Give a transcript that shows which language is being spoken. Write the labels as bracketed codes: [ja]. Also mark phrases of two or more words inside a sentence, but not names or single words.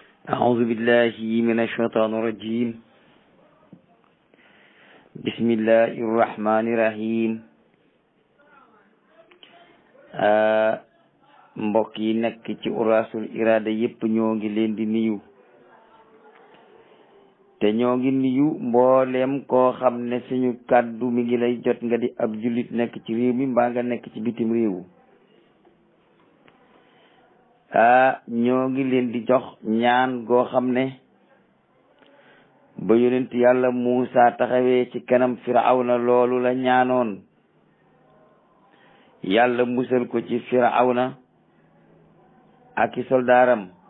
[ar] أعوذ بالله من الشيطان الرجيم بسم الله الرحمن الرحيم [wo] mbokk yi nekk ci Uras-ul Irada yépp ñoo ngi leen di nuyu te ñoo ngi nuyu mboolem koo xam ne suñu kàddu mi ngi lay jot nga di ab jullit nekk ci réew mi mbaa nga nekk ci bitim réew ñoo ngi leen di jox ñaan goo xam ne ba yonent yàlla Muusa taxawee ci kanam Firawna loolu la ñaanoon yàlla musal ko ci Firawna ak i soldaaram